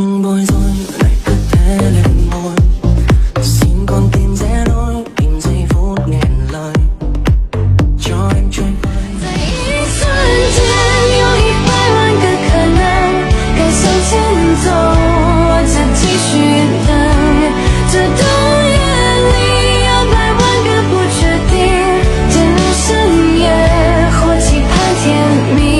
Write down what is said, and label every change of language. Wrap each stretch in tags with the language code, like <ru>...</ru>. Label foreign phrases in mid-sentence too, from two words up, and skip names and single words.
<vi>ngồi rồi lại cứ thế lên ngôi. Xin con tìm rẽ lối, tìm giây phút nghẹn lời cho em trôi vơi.</vi> <zh>在一瞬间，有100万个可能，该向前走，我就继续等。这冬夜里有100万个不确定，渐入深夜或期盼天明。</zh>